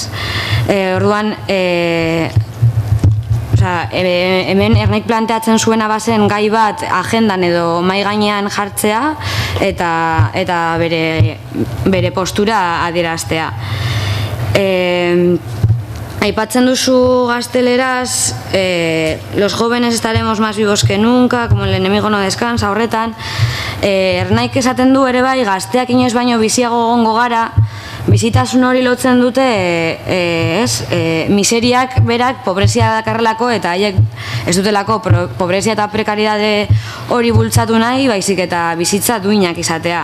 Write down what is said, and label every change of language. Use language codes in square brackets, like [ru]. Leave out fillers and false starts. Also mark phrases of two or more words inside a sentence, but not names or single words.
[eu] Orduan, hemen Ernaik planteatzen zuena bazen gai bat agendan edo mahai gainean jartzea eta bere postura adieraztea. Aipatzen duzu gazteleraz, [es] los jóvenes estaremos más vivos que nunca, como el enemigo no descansa, [eu] horretan. Ernaik esaten du ere bai, gazteak inoiz baino biziago egongo gara, bizitasun hori lotzen dute miseriak berak pobrezia dakarrelako eta haiek ez dutelako pobrezia eta prekaridade hori bultzatu nahi, baizik eta bizitza duinak izatea.